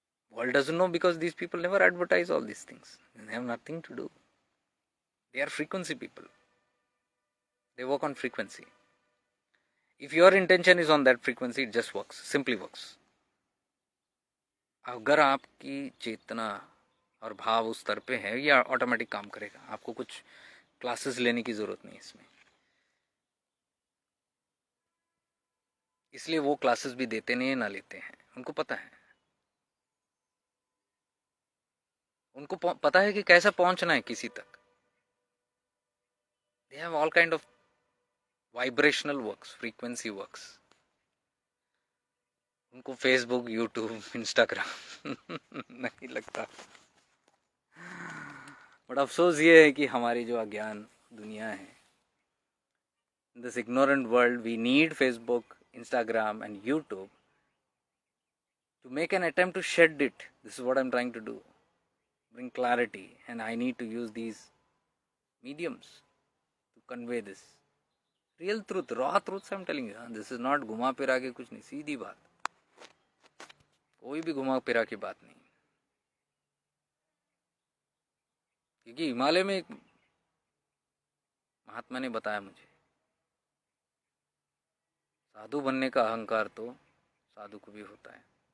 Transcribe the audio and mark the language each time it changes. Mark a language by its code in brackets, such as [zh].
[en] World doesn't know because these people never advertise all these things. They have nothing to do. They are frequency people. They work on frequency. If your intention is on that frequency, it just works, simply works. [hi] अगर आपकी चेतना और भाव उस स्तर पे है, ये automatic काम करेगा. आपको कुछ क्लासेस लेने की जरूरत नहीं इसमें. इसलिए वो क्लासेस भी देते नहीं, ना लेते हैं. उनको पता है. उनको पता है कि कैसा पहुंचना है किसी तक. [en] They have all kind of vibrational works, frequency works. [hi] उनको फेसबुक, यूट्यूब, इंस्टाग्राम नहीं लगता. [en] but [hi] अफसोस ये है कि हमारी जो अज्ञान दुनिया है, [en] This ignorant world, we need Facebook, Instagram and YouTube to make an attempt to shed it. This is what I'm trying to do. Bring clarity, and I need to use these mediums to convey this real truth, raw truths I'm telling you. This is not [hi] घुमा फिरा के कुछ नहीं, सीधी बात. कोई भी घुमा फिरा की बात नहीं. क्योंकि हिमालय में एक महात्मा ने बताया मुझे, साधु बनने का अहंकार तो साधु को भी होता है.